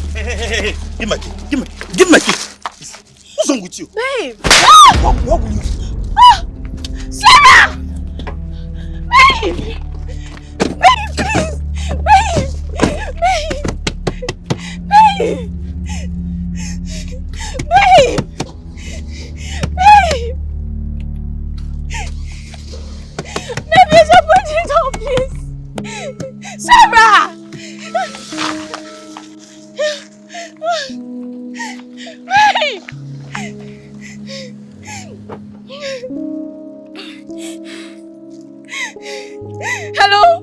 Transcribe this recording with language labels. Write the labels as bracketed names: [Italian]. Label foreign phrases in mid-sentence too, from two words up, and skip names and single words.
[English] Hey. Give my key. Give my key. What's wrong with you? Babe! What will you? Sarah! Babe! Babe, please! Babe! Babe! Babe! Babe! Babe! Babe, just put it on, please! Sarah! Babe! Hello?